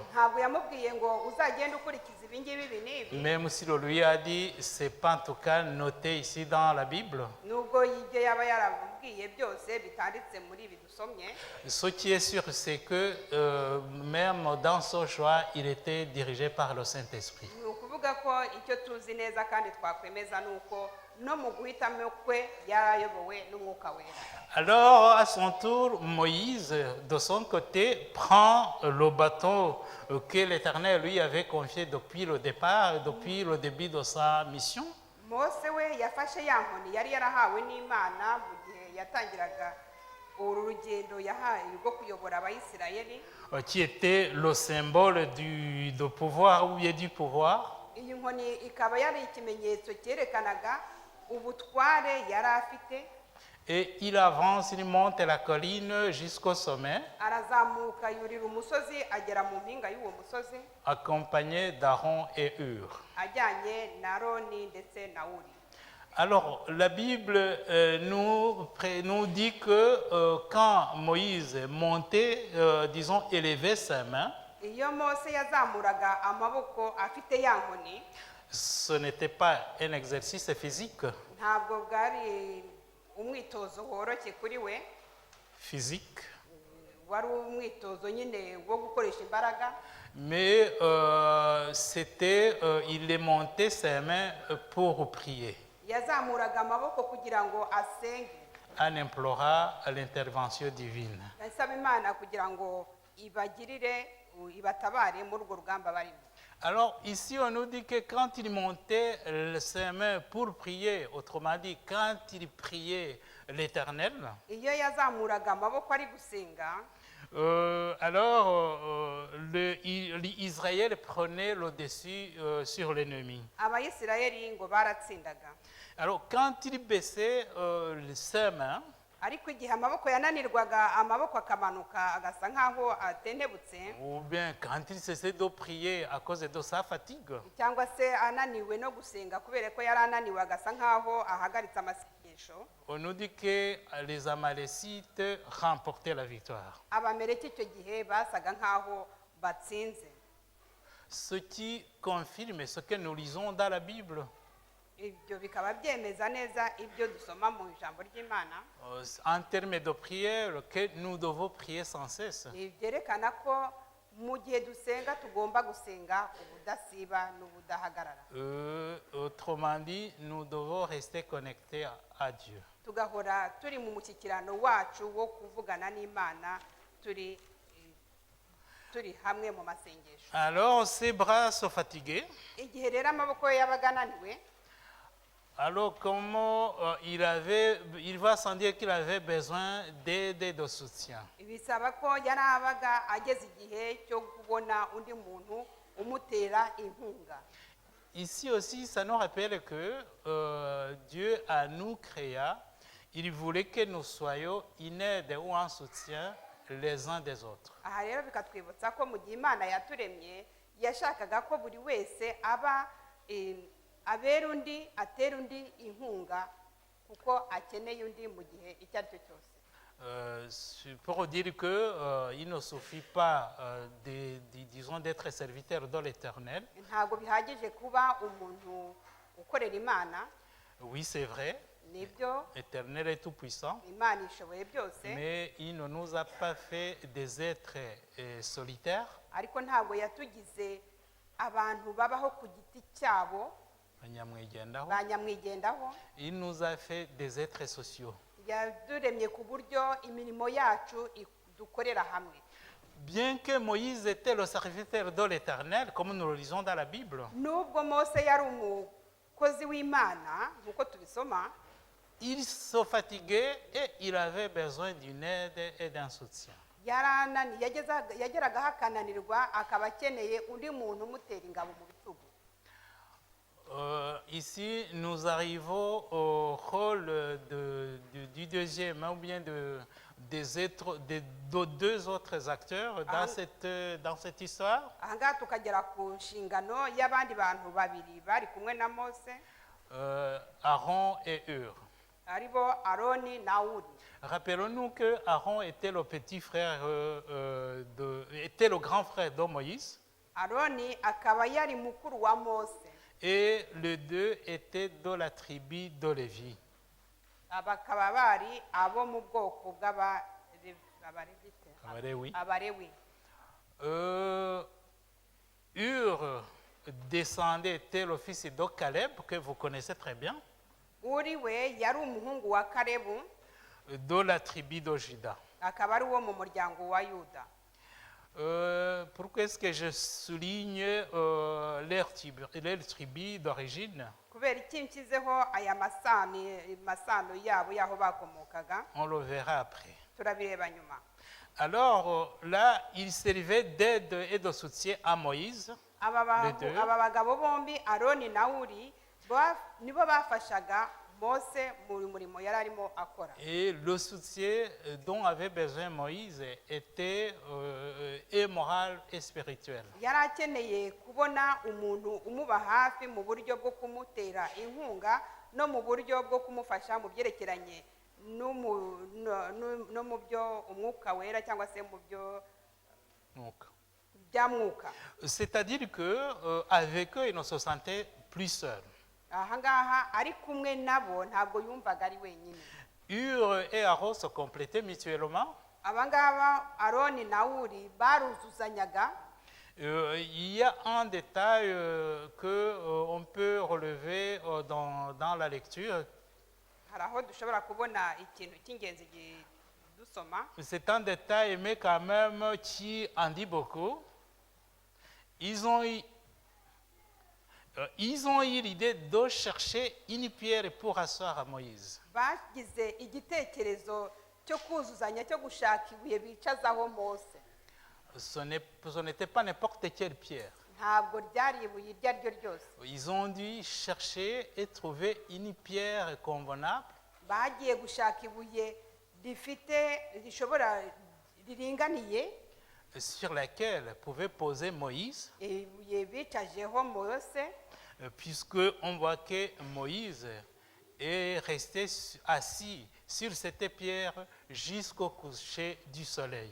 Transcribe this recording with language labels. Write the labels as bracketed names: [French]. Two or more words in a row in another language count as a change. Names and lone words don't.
[Kinyarwanda] Ntabwo yamubwiye ngo uzagende ukurikiza ibi ngibi ibi n'ibi, [French] Même si le lui a dit, c'est pas en tout cas noté ici dans la Bible. [Kinyarwanda] nubwo ibyo yaba yaramubwiye byose bitanditse muri ibi dusomye. [French] Ce qui est sûr, c'est que même dans son choix, il était dirigé par le Saint-Esprit. [Kinyarwanda] Ni ukuvuga ko icyo tuzi neza kandi twakwemeza ni uko no mu guhitamo kwe yarayobowe n'Umwuka Wera. [French] Alors, à son tour, Moïse, de son côté, prend le bateau que l'Éternel lui avait confié depuis le départ, depuis le début de sa mission. [Kinyarwanda] Mose we yafashe ya nkoni yari yarahawe n'Imana mu gihe yatangiraga uru rugendo yahaye rwo kuyobora Abayisirayeli. [French] Qui était le symbole de pouvoir ou bien du pouvoir. [Kinyarwanda] Iyi nkoni ikaba yari ikimenyetso cyerekanaga ubutware yari afite. [French] Et il avance, il monte la colline jusqu'au sommet, [Kinyarwanda] Arazamuka yurira umusozi agera mu mpinga y'uwo musozi [French] accompagné d'Aaron et Hur. [Kinyarwanda] ajyanye na Aroni ndetse na Uri. [French] Alors, la Bible nous dit que quand Moïse montait, disons, élevait sa main, [Kinyarwanda] Iyo Mose yazamuraga amaboko afite ya nkoni, [French] ce n'était pas un exercice physique. [Kinyarwanda] ntabwo bwari umwitozo woroshye kuri we, Physique, wari umwitozo nyine wo gukoresha imbaraga, [French] mais il montait ses mains pour prier, [Kinyarwanda] yazamuraga amaboko kugira ngo asenge, [French] en implorant l'intervention divine. [Kinyarwanda] asaba Imana kugira ngo ibatabare muri urwo rugamba barimo. [French] Alors ici, on nous dit que quand il montait ses mains pour prier, autrement dit, quand il priait l'Éternel, [Kinyarwanda] iyo yazamuraga amaboko ari gusenga [French] Israël prenait le dessus sur l'ennemi. [Kinyarwanda] abayisirayeli ngo baratsindaga. [French] Alors quand il baissait ses mains, [Kinyarwanda] ariko igihe amaboko yananirwaga amaboko akamanuka agasa nk'aho atentebutse, [French] ou bien quand il cessait de prier à cause de sa fatigue, [Kinyarwanda] cyangwa se ananiwe no gusenga kubera ko yari ananiwe agasa nk'aho ahagaritse amasengesho, [French] on nous dit que les Amalécites remportaient la victoire. [Kinyarwanda] abameleki icyo gihe basaga nk'aho batsinze. [French] Ce qui confirme ce que nous lisons dans la Bible. [Kinyarwanda] ibyo bikaba byemeza neza ibyo dusoma mu ijambo ry'Imana. [French] En termes de prière, que nous devons prier sans cesse. [Kinyarwanda] byerekana ko mu gihe dusenga tugomba gusenga ubudasiba n'ubudahagarara, [French] Autrement dit, nous devons rester connectés à Dieu. [Kinyarwanda] tugahora turi mu mushyikirano wacu wo kuvugana n'Imana, turi hamwe mu masengesho. [French] Alors, ses bras sont fatigués. [Kinyarwanda] igihe rero amaboko ye yabaga ananiwe, [French] Alors, comment il va sans dire qu'il avait besoin d'aide et de soutien. [Kinyarwanda] bisaba ko yari abaga ageze igihe cyo kubona undi muntu umutera inkunga. [French] Ici aussi, ça nous rappelle que Dieu a nous créé, il voulait que nous soyons une aide ou un soutien les uns des autres. [Kinyarwanda] aha rero bikatwibutsa ko mu gihe Imana yaturemye yashakaga ko buri wese aba abera undi, atera undi inkunga kuko akeneye undi mu gihe icyo ari cyo cyose. [French] Pour dire qu'il ne suffit pas, disons, d'être serviteur de l'Éternel. [Kinyarwanda] ntabwo bihagije kuba umuntu ukorera Imana. [French] Oui, c'est vrai, [Kinyarwanda] nibyo, [French] l'Éternel est tout-puissant, [Kinyarwanda] Imana ishoboye byose, [French] mais il ne nous a pas fait des êtres solitaires. [Kinyarwanda] ariko ntabwo yatugize abantu babaho ku giti cyabo ba nyamwigendaho. [French] Il nous a fait des êtres sociaux. [Kinyarwanda] yaduremye ku buryo imirimo yacu dukorera hamwe. [French] Bien que Moïse était le serviteur de l'Éternel, comme nous le lisons dans la Bible, [Kinyarwanda] nubwo Mose yari umukozi w'Imana nk'uko tubisoma, [French] il se fatiguait et il avait besoin d'une aide et d'un soutien. [Kinyarwanda] yageragaho akananirwa, akaba akeneye undi muntu umutera ingabo mu bitugu. [French] Ici, nous arrivons au rôle du deuxième, ou bien des deux autres acteurs dans cette histoire. [Kinyarwanda] aha ngaha tukagera ku nshingano y'abandi bantu babiri bari kumwe na Mose, [French] Aaron et Hur. [Kinyarwanda] aribo Aroni na Uri. [French] Rappelons-nous que Aaron était le petit frère, était le grand frère de Moïse. [Kinyarwanda] Aroni akaba yari mukuru wa Mose, [French] Et les deux étaient de la tribu de Lévi. [Kinyarwanda] bakaba bari abo mu bwoko Abaléwi. [French] Hur descendait, était le fils de Caleb, que vous connaissez très bien, [Kinyarwanda] Uri we yari umuhungu wa Kalebu, [French] de la tribu de Juda. [Kinyarwanda] akaba ari uwo mu muryango wa Yuda. [French] Pourquoi est-ce que je souligne leur tribu d'origine? [Kinyarwanda] kubera iki nshyizeho aya masano yabo y'aho bakomokaga, [French] On le verra après. [Kinyarwanda] turabireba nyuma. [French] Alors là, il servait d'aide et de soutien à Moïse. [Kinyarwanda] aba bagabo bombi Aroni na Uri nibo bafashaga Mose mu murimo yari arimo akora. [French] Et le soutien dont avait besoin Moïse était et moral et spirituel. [Kinyarwanda] yari akeneye kubona umuntu umuba hafi mu buryo bwo kumutera inkunga no mu buryo bwo kumufasha mu byerekeranye no mu byo umwuka wera cyangwa se mu byo bya mwuka. [French] C'est-à-dire que avec eux, il ne se sentait plus seul. [Kinyarwanda] aha ngaha ari kumwe nabo ntabwo yumvaga ari wenyine. [French] Hur et Aaron se complétaient mutuellement. [Kinyarwanda] aba ngaba Aroni na Uri baruzuzanyaga. [French] Il y a un détail qu'on peut relever dans la lecture. [Kinyarwanda] hari aho dushobora kubona ikintu cy'ingenzi dusoma. [French] C'est un détail, mais quand même qui en dit beaucoup. Ils ont ils ont eu l'idée de chercher une pierre pour asseoir à Moïse. [Kinyarwanda] bagize igitekerezo cyo kuzuzanya cyo gushaka ibuye bicazaho mose. [French] Ce n'était pas n'importe quelle pierre. [Kinyarwanda] Ntabwo ryari ibuye iryo ari ryo ryose. [French] Ils ont dû chercher et trouver une pierre convenable [Kinyarwanda] Bagiye gushaka ibuye riringaniye, [French] sur laquelle pouvait poser Moïse, [Kinyarwanda] ibuye bicajeho mose, [French] puisqu'on voit que Moïse est resté assis sur cette pierre jusqu'au coucher du soleil.